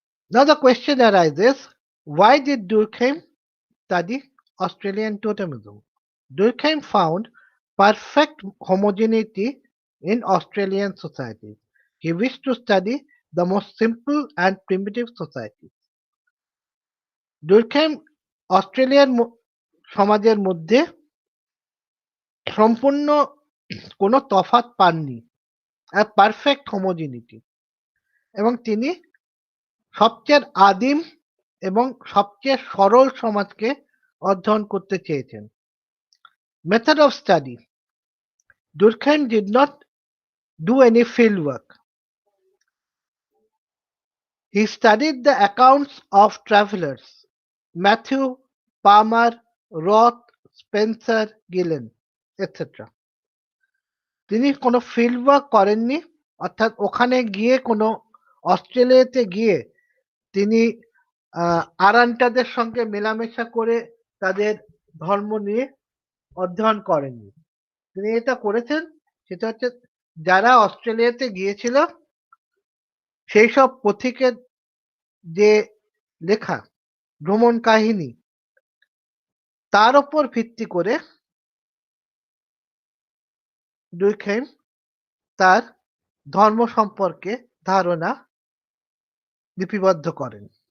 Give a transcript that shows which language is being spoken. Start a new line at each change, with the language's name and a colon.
English: Now the question arises, why did Durkheim study Australian totemism? Durkheim found perfect homogeneity in Australian society. He wished to study the most simple and primitive societies.
Bangla: Durkheim অস্ট্রেলিয়ার সমাজের মধ্যে সম্পূর্ণ কোনো তফাৎ পাননি,
English: perfect homogeneity,
Bangla: এবং তিনি সবচেয়ে আদিম এবং সবচেয়ে সরল সমাজকে অধ্যয়ন করতে চেয়েছেন।
English: Method of study. Durkheim did not do any field work. He studied the accounts of travelers, Matthew, Palmer, Roth, Spencer, Gillen, etc.
Bangla: তিনি কোনো ফিল্ড ওয়ার্ক করেননি, অর্থাৎ ওখানে গিয়ে কোনো অস্ট্রেলিয়াতে গিয়ে তিনি আরান্টাদের সঙ্গে মেলামেশা করে তাদের ধর্ম নিয়ে অধ্যয়ন করেননি। তিনি এটা করেছেন সেটা হচ্ছে যারা অস্ট্রেলিয়াতে গিয়েছিল সেই সব পথিকের যে লেখা ভ্রমণ কাহিনী তার উপর ভিত্তি করে ডুরখেইম তার ধর্ম সম্পর্কে ধারণা লিপিবদ্ধ করেন।